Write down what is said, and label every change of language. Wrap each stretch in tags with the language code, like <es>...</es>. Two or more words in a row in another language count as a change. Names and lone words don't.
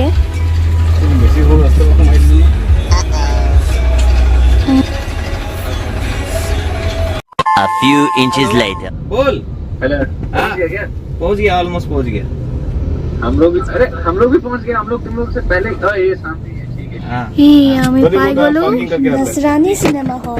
<as>বেছি সৰু ৰাস্তা সোমাইছিলোঁ</as> <en>A few inches later.</en> <hi>बोल पहुंच गया ऑलमोस्ट पहुंच गया हम लोग भी पहुंच गए हम लोग तुम लोग से पहले ये सामने है ठीक है हाँ</hi> <as>আমি পাই গ'লোঁ নাচৰাণী চিনেমা হল</as>